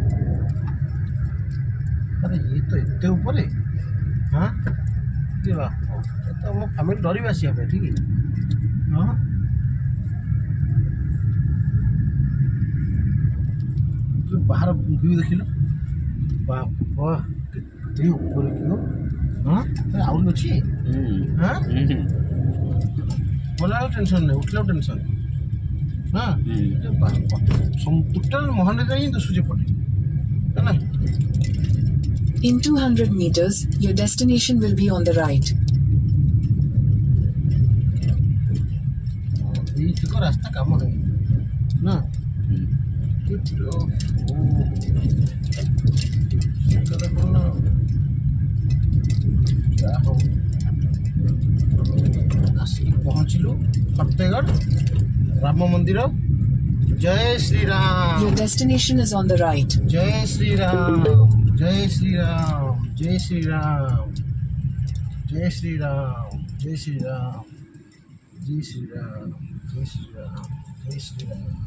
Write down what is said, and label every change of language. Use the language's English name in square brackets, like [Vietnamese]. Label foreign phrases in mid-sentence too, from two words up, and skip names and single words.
[Hindi] अरे ये तो इतने ऊपर है हाँ तो [Odia] ମୋ ଫ୍ୟାମିଲି ଡରିବେ ଆସିବା ପାଇଁ ଠିକ୍ ହଁ ବାହାର ଭିଉ ଦେଖିଲ ବାବା କେତେ ଉପରେ କି ହଁ ଆହୁରି ଅଛି ହଁ ଗଲାବେଳକୁ ଟେନସନ୍ ନାହିଁ ଉଠିଲା ଟେନସନ୍ ହଁ ଟୋଟାଲ ମହାନଦୀରେ ହିଁ ଦିଶୁଛି ପଟେ ହେଲା [English] In 200 meters, your destination will be on the right. [Bangla] এইদিকে রাস্তা কাম হয়নি না [Odia] ଯାହା ହଉ ଆସିକି ପହଞ୍ଚିଲୁ ଫତେଗଡ଼ ରାମ ମନ୍ଦିର ଜୟ ଶ୍ରୀରାମ [English] Your destination is on the right. [Odia] ଜୟ ଶ୍ରୀରାମ ଜୟ ଶ୍ରୀରାମ ଜୟ ଶ୍ରୀରାମ ଜୟ ଶ୍ରୀରାମ ଜୟ ଶ୍ରୀରାମ ଜୟ ଶ୍ରୀରାମ ଜୟ ଶ୍ରୀରାମ ଜୟ ଶ୍ରୀରାମ